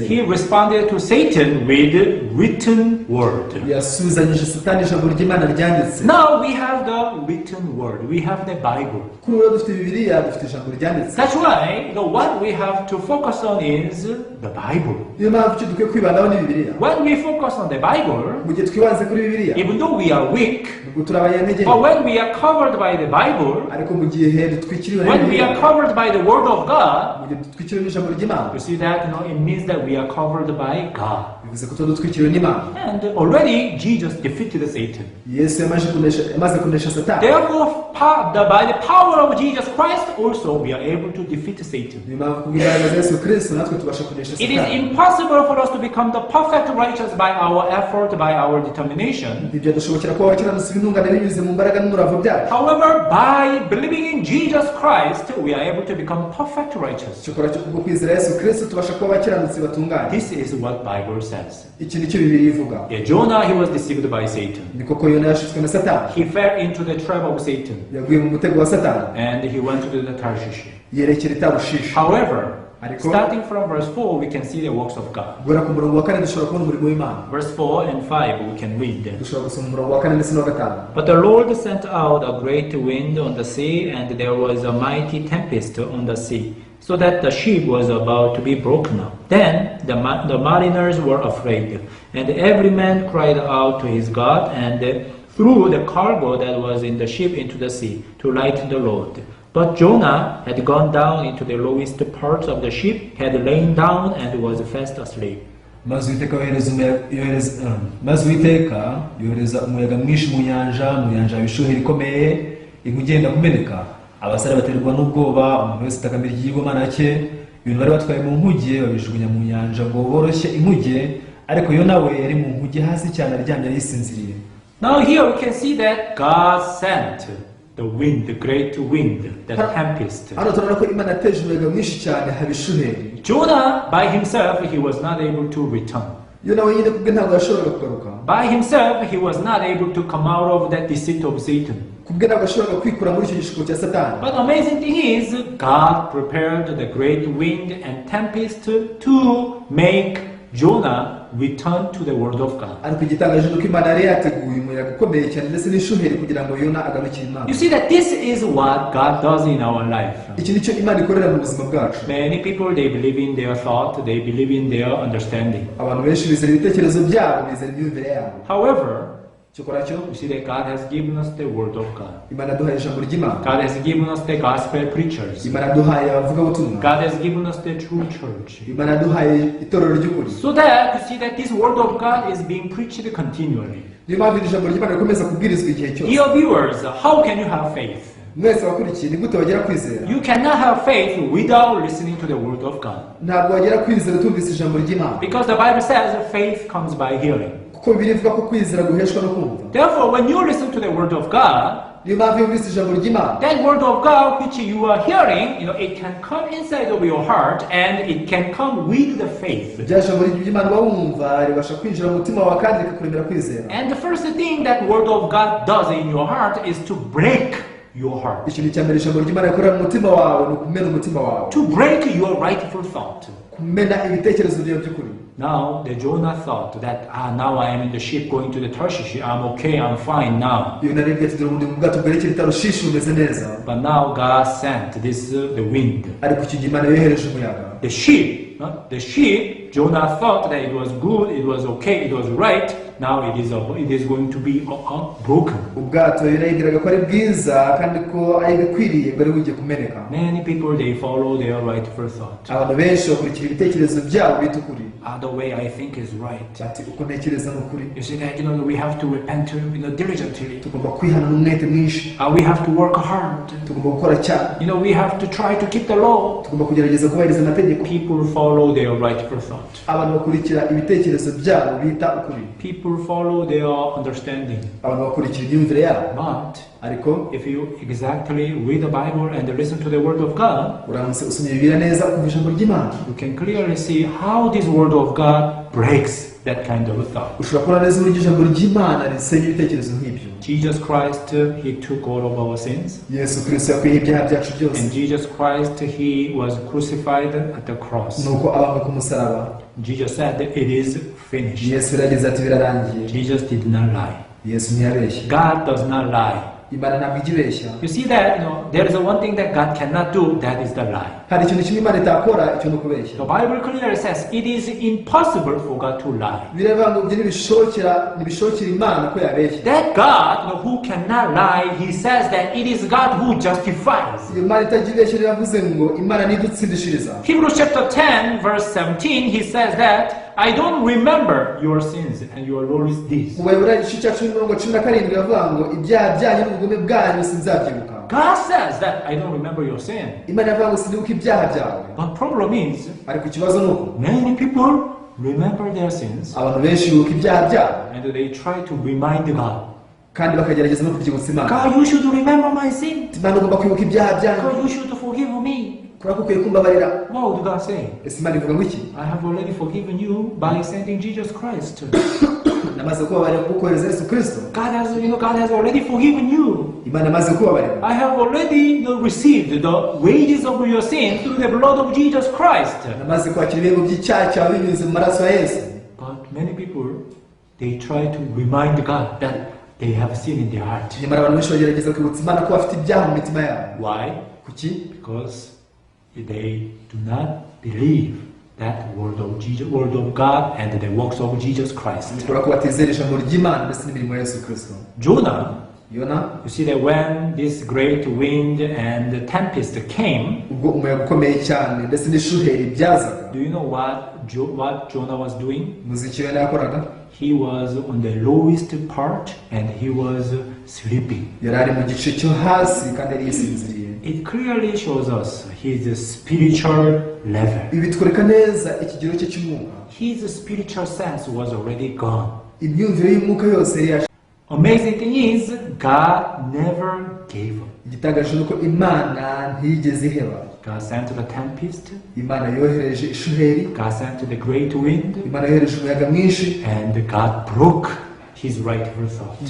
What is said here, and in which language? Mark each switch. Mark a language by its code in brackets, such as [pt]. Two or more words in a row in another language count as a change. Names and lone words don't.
[en] He responded to Satan with written word. [rw] Yasubizanyije Satani ijambo ry'Imana ryanditse. [en] Now we have the written word. We have the Bible. [rw] Kuri ubu dufite Bibiliya, dufite ijambo ryanditse. [en] That's why the what we have to focus on is the Bible. [rw] Niyo mpamvu icyo dukwiye kwibandaho ni Bibiliya. [en] When we focus on the Bible, [rw] Mu gihe twibanze kuri Bibiliya, [en] even though we are weak, [rw] nubwo turi abanyantege, [en] but when we are covered by the Bible, [rw] ariko mu gihe dutwikiriwe na [en] when we are [rw] Bibiliya, [en] covered by the Word of God, [rw] mu gihe dutwikiriwe n'ijambo ry'Imana, [en] you see that it means that we are covered by God. [rw] bivuze ko tuba dutwikiriwe n'Imana. [en] And already Jesus defeated Satan. [rw] Yesu yamaze kunesha Satani. [en] Therefore, by the power of Jesus Christ, also we are able to defeat Satan. [rw] Niyo mpamvu kubw'imbaraga za Yesu Kristo natwe tubasha kunesha [en] It is [rw] Satani. [en] impossible for us to become the perfect righteous by our effort, by our determination. [rw] Ntibyadushobokera kuba abakiranutsi b'intungane binyuze mu mbaraga n'umurava byacu. [en] However, by believing in Jesus Christ, we are able to become perfect righteous. [rw] Cyokora cyo kubwo kwizera Yesu Kristo tubasha kuba abakiranutsi batunganye. [en] This is what Bible says. [rw] Iki nicyo Bibiliya ivuga. [en] Yeah, Jonah, he was deceived by Satan. [rw] Ni koko Yona yashutswe na Satani. [en] He fell into the trap of Satan, [rw] Yaguye mu mutego wa Satani. [en] and he went to the Tarshish. [rw] Yerekera i Tarushishi. [en] However, [rw] Ariko [en] starting from verse 4, we can see the works of God. [rw] guhera ku murongo wa 4 dushobora kubona umurimo w'Imana. [en] Verse 4 and 5, we can read them. [rw] Dushobora gusoma umurongo wa 4 ndetse n'uwa 5. [en] But the Lord sent out a great wind on the sea, and there was a mighty tempest on the sea, so that the ship was about to be broken up. Then the mariners were afraid, and every man cried out to his God, and threw the cargo that was in the ship into the sea, to lighten the load. But Jonah had gone down into the lowest parts of the ship, had lain down, and was fast asleep. [rw] Maze Uwiteka yohereza umuyaga mwinshi mu nyanja ibishuheri ikomeye, inkuge yenda kumeneka. Abasare baterwa n'ubwoba, umuntu wese atakambira ikigirwamana cye. Ibintu bari batwaye mu nkuge babijugunya mu nyanja ngo boroshye inkuge, ariko yo nawe yari mu nkuge hasi cyane aryamye yisinziriye. [en] Now here we can see that God sent the wind, the great wind, the tempest. [rw] Hano turabona ko Imana yateje umuyaga mwinshi cyane haba ishuheri. [en] Jonah, by himself, he was not able to return. [rw] Yona wenyine kubwe ntabwo yashoboraga kugaruka. [en] By himself, he was not able to come out of that deceit of Satan. [rw] Kubwe ntabwo yashoboraga kwikura muri icyo gishuko cya Satani. [en] But the amazing thing is, God prepared the great wind and tempest to make Jonah return to the word of God. [rw] Ariko igitangaje nuko Imana yari yateguye umuyaga ukomeye cyane ndetse n'ishuheri kugira ngo Yona agarukire Imana. [en] You see that this is what God does in our life. [rw] Iki nicyo Imana ikorera mu buzima bwacu. [en] Many people, they believe in their thought, they believe in their understanding. [rw] Abantu benshi bizera ibitekerezo byabo, bizera imyumvire yabo. [en] However, [rw] Cyokora cyo [en] you see that God has given us the word of God. [rw] Imana yaduhaye ijambo ry'Imana. [en] God has given us the gospel preachers. [rw] Imana yaduhaye abavugabutumwa. [en] God has given us the true church. [rw] Imana yaduhaye itorero ry'ukuri. [en] So that you see that this word of God is being preached continually. [rw] Niyo mpamvu iri jambo ry'Imana rikomeza kubwirizwa igihe cyose. [en] Dear viewers, how can you have faith? [rw] Mwese abakurikiye ni gute wagera kwizera? [en] You cannot have faith without listening to the word of God. [rw] Ntabwo wagera kwizera utumvise ijambo ry'Imana. [en] Because the Bible says faith comes by hearing. [rw] Kuko Bibiliya ivuga ko kwizera guheshwa no kumva. [en] Therefore, when you listen to the word of God, [rw] Niyo mpamvu iyo wumvise ijambo ry'Imana, [en] that word of God which you are hearing, it can come inside of your heart and it can come with the faith. [rw] rya jambo ry'Imana wumva ribasha kwinjira mu mutima wawe kandi rikakuremera kwizera. [en] And the first thing that word of God does in your heart is to break your heart. [rw] Ikintu cya mbere ijambo ry'Imana rikorera mu mutima wawe ni ukumena umutima wawe. [en] To break your rightful thought. [rw] Kumena ibitekerezo byawe by'ukuri. [en] Now, the Jonah thought that, now I am in the ship going to the Tarshish, I'm okay, I'm fine now. [rw] Yona rero ati dore mu bwato bwerekera i Tarushishi bumeze neza. [en] But now God sent this, the wind. [rw] Ariko icyo gihe Imana yohereje umuyaga. [en] The ship, Jonah thought that it was good, it was okay, it was right. Now it is going to be broken. [rw] Ubwato Yona yibwiraga ko ari bwiza kandi ko ari bikwiriye bari bugiye kumeneka. [en] Many people, they follow their rightful thought. [rw] Abantu benshi bakurikira ibitekerezo byabo bita ukuri. [en] The way I think is right. [rw] Ati uko ntekereza ni ukuri. [en] You see that, we have to repent diligently. [rw] Tugomba kwihana n'umwete mwinshi. [en] We have to work hard. [rw] Tugomba gukora cyane. [en] We have to try to keep the law. [rw] Tugomba kugerageza kubahiriza amategeko. [en] People follow their rightful thought. [rw] Abantu bakurikira ibitekerezo byabo bita ukuri. [en] People follow their understanding. [rw] Abantu bakurikira imyumvire yabo. [en] But [rw] ariko [en] if you exactly read the Bible and listen to the Word of God, [rw] uramutse usomye Bibiliya neza ukumva ijambo ry'Imana, [en] you can clearly see how this Word of God breaks that kind of thought. [rw] ushobora kubona neza uburyo ijambo ry'Imana risenya ibitekerezo nk'ibyo. [en] Jesus Christ, He took all of our sins. [rw] Yesu Kristo yakwiye ibyaha byacu byose, [en] And Jesus Christ, He was crucified at the cross. [rw] nuko abambwe ku musaraba. [en] Jesus said, it is finished. [rw] Yesu yaragize ati birarangiye. [en] Jesus did not lie. [rw] Yesu ntiyabeshye. [en] God does not lie. [rw] Imana ntabwo ijya ibeshya. [en] You see that, there is one thing that God cannot do, that is the lie. [rw] Hari ikintu kimwe Imana itakora, icyo ni ukubeshya. [en] The Bible clearly says it is impossible for God to lie. [rw] Biravuga ngo ibyo ntibishobokera Imana ko yabeshya. [en] That God who cannot lie, He says that it is God who justifies. [rw] Imana itajya ibeshya iravuze ngo Imana nidutsindishiriza. [en] Hebrews chapter 10 verse 17, He says that I don't remember your sins and your lawless deeds. [rw] Uweburayo igice cya 17 bavuga ngo ibyaha byanyu n'ubugome bwanyu sinzabyibuka. [en] God says that I don't remember your sin. [rw] Imana ivuga ngo sinibuka ibyaha byawe. [en] But problem is, [rw] ariko ikibazo ni uko [en] many people remember their sins [rw] abantu benshi bibuka ibyaha byabo [en] and they try to remind God. [rw] kandi bakagerageza no kubyibutsa Imana. [en] God, you should remember my sin. [rw] Imana ugomba kwibuka ibyaha byanyu. [en] God, you should forgive me. [rw] Kubera ko ukwiye kumbabarira. [en] What would God say? [rw] Ese Imana ivuga ngo iki? [en] I have already forgiven you by sending Jesus Christ. [rw] Namaze kubabarira kukohereza Yesu Kristo. [en] God has already forgiven you. [rw] Imana imaze kubabarira. [en] I have already received the wages of your sin through the blood of Jesus Christ. [rw] Namaze kwakira ibihembo by'icyaha cyawe binyuze mu maraso ya Yesu. [en] But many people, they try to remind God that they have sin in their heart. [rw] Nyamara abantu benshi bagerageza kwibutsa Imana ko bafite ibyaha mu mitima yabo. [en] Why? [rw] Kuki? [en] Because they do not believe that word of Jesus, word of God, and the works of Jesus Christ. [rw] Kubera ko batizera ijambo ry'Imana ndetse n'imirimo ya Yesu Kristo. [en] Jonah, [rw] Yona, [en] you see that when this great wind and the tempest came, [rw] ubwo umuyaga ukomeye cyane ndetse n'ishuheri byazaga. [en] do you know what Jonah was doing? [rw] Muziki we yakoraga. [en] He was on the lowest part and he was sleeping. [rw] Yari ari mu gice cyo hasi kandi yari yisinziriye. [en] It clearly shows us his spiritual level. [rw] Ibi bitwereka neza ikigero cye cy'umwuka. [en] His spiritual sense was already gone. [rw] Imyumvire y'umwuka yose yari. [en] Amazing thing is, God never gave up. [rw] Igitangaje nuko Imana ntiyigeze iheba. [en] God sent the tempest. [rw] Imana yohereje ishuheri. [en] God sent the great wind. [rw] Imana yohereje umuyaga mwinshi. [en] And God broke his rightful thought.